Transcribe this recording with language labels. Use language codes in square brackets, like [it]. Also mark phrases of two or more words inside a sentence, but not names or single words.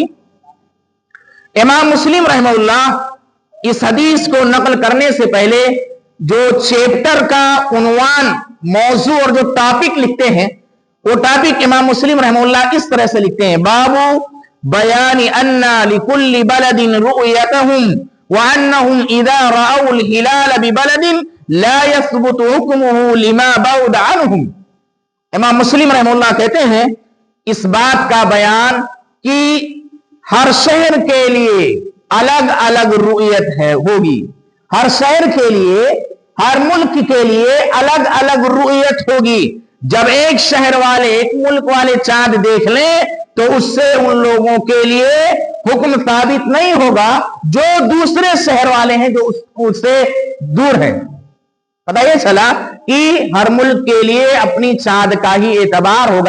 [ur] امام مسلم رحمہ اللہ اس حدیث کو نقل کرنے سے پہلے جو چیپٹر کا عنوان، موضوع اور جو ٹاپک لکھتے ہیں وہ ٹاپک امام مسلم رحمہ اللہ اس طرح سے لکھتے ہیں, [ar] باب بيان أن لكل بلد رؤيتهم وأنهم إذا رأوا الهلال ببلد لا يثبت حكمه لما بعد عنهم. [ur] امام مسلم رحمہ اللہ کہتے ہیں اس بات کا بیان کہ ہر شہر کے لیے الگ الگ رؤیت ہے ہوگی، ہر شہر کے لیے، ہر ملک کے لیے الگ الگ رؤیت ہوگی. جب ایک شہر والے ایک ملک والے چاند دیکھ لیں تو اس سے ان لوگوں کے لیے حکم ثابت نہیں ہوگا جو دوسرے شہر والے ہیں جو اس سے دور ہیں۔ پتہ یہ چلا کہ ہر ملک کے لیے اپنی چاند کا ہی اعتبار ہوگا۔